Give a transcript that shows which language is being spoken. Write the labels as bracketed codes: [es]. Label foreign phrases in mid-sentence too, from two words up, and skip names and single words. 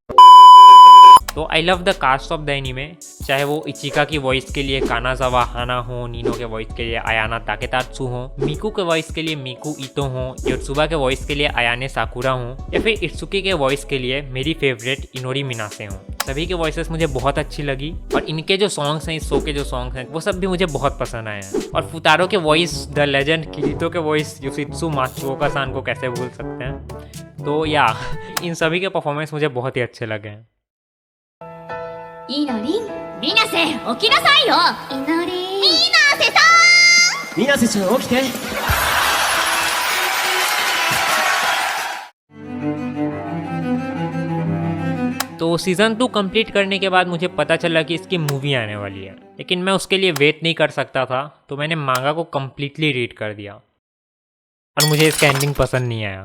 [hi] तो [en] I love the cast of the anime, [hi] चाहे वो इचिका की वॉइस के लिए कानाजावा हाना हो, नीनो के वॉइस के लिए आयाना ताकेतात्सु हो, मिकू के वॉइस के लिए मिकू इतो हो, योत्सुबा के वॉइस के लिए आयाने साकुरा हो, या फिर इत्सुकी के वॉइस के लिए मेरी फेवरेट इनोरी मिनासे हो। सभी के वॉइसेस मुझे बहुत अच्छी लगी, और इनके जो सॉन्ग्स हैं, इस शो के जो सॉन्ग्स हैं, वो सब भी मुझे बहुत पसंद आए हैं। और फुतारो के वॉइस, [en] the legend [hi] किरीतो के वॉइस, योशित्सु मात्सुओका सान को कैसे भूल सकते हैं। तो या इन सभी के परफॉर्मेंस मुझे बहुत ही अच्छे लगे हैं। [ja] いのりん、みなせ起きなさいよ。いのりん、みなせさん、みなせちゃん起きて。 [hi] तो सीज़न 2 कंप्लीट करने के बाद मुझे पता चला कि इसकी मूवी आने वाली है, लेकिन मैं उसके लिए वेट नहीं कर सकता था, तो मैंने मांगा को [en] completely read [hi] कर दिया, और मुझे इसका एंडिंग पसंद नहीं आया।